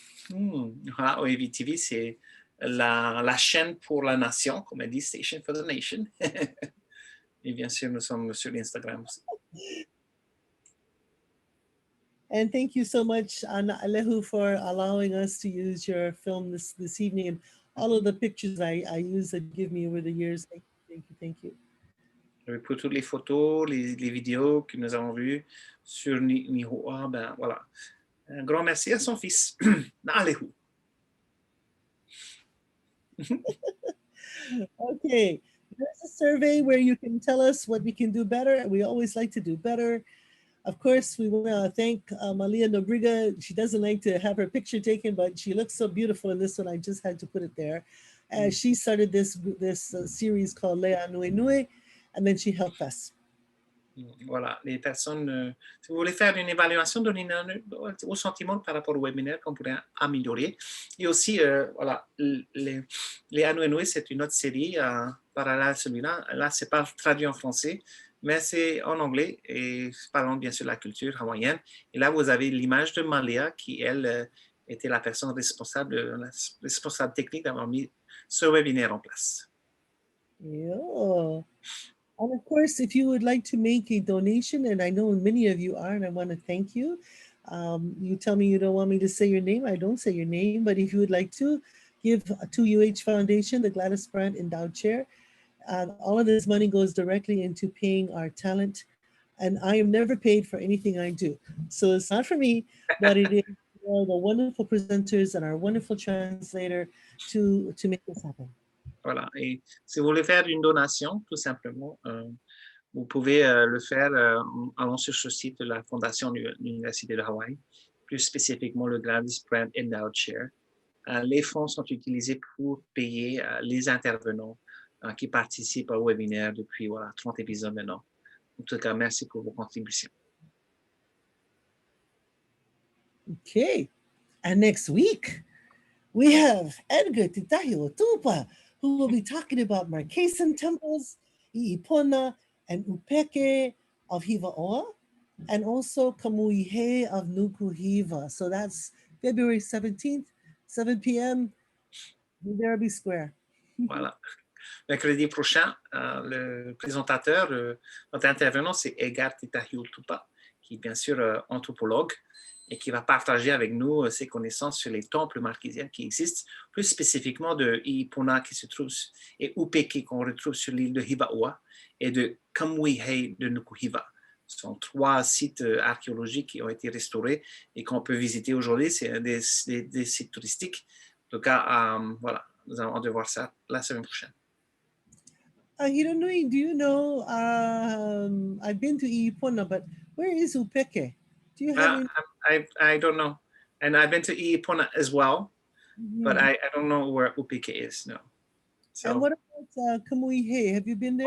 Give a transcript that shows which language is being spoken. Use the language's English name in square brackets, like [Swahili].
[French] Voilà, Oiwi TV, c'est la chaîne pour la nation, comme elle dit, [English] Station for the Nation. [French] Et bien sûr, nous sommes sur Instagram aussi. [English] And thank you so much, Lehu, for allowing us to use your film this evening and all of the pictures I use that give me over the years. Thank you. [French] Pour toutes les photos, les vidéos que nous avons vues sur Nihoa, ben voilà. Un grand merci à son fils, Lehu. [English] Okay, there's a survey where you can tell us what we can do better. We always like to do better. Of course, we want to thank Malia Nobrega. She doesn't like to have her picture taken, but she looks so beautiful in this one. I just had to put it there. She started this series called Lea Nui Nui, and then she helped us. [French] Voilà, les personnes, si vous voulez faire une évaluation, donnez-nous vos sentiments par rapport au webinaire qu'on pourrait améliorer. Et aussi, voilà, les Anouenoué, c'est une autre série parallèle à celui-là. Là, c'est pas traduit en français, mais c'est en anglais et parlant bien sûr de la culture hawaïenne. Et là, vous avez l'image de Malia qui, elle, était la personne responsable technique d'avoir mis ce webinaire en place. Yeah. [English] And of course, if you would like to make a donation, and I know many of you are, and I want to thank you. You tell me you don't want me to say your name. I don't say your name, but if you would like to give to UH Foundation, the Gladys Brandt Endowed Chair, all of this money goes directly into paying our talent. And I am never paid for anything I do. So it's not for me, but it is for the wonderful presenters and our wonderful translator to make this happen. [French] Voilà. Et si vous voulez faire une donation, tout simplement, vous pouvez le faire en allant sur ce site de la Fondation de l'Université de Hawaï, plus spécifiquement le Gladys Brandt Endowed Chair. Les fonds sont utilisés pour payer les intervenants qui participent au webinaire depuis 30 épisodes maintenant. En tout cas, merci pour vos contributions. [English] Okay. And next week, we have Edgar Titahi-Otupa, who will be talking about Marquesan Temples, I'ipona, and Upeke of Hivaʻoa, and also Kamuihe of Nukuhiva. So that's February 17th, 7 p.m., Derby Square. [French] Voilà. Mercredi prochain, le présentateur, notre intervenant, c'est Edgar Titahi-Otupa, qui est bien sûr anthropologue et qui va partager avec nous ses connaissances sur les temples marquésiens qui existent, plus spécifiquement de I'ipona qui se trouve et Upeke qu'on retrouve sur l'île de Hivaʻoa et de Kamuihe de Nukuhiva. Ce sont 3 sites archéologiques qui ont été restaurés et qu'on peut visiter aujourd'hui. C'est des sites touristiques. En tout cas, voilà, nous allons devoir ça la semaine prochaine. [English] Hironui, do you know, I've been to I'ipona, but where is Upeke? Do you have I don't know. And I've been to I'ipona as well, but I don't know where Upeke is, no. So, and what about Kamuihe? Have you been there?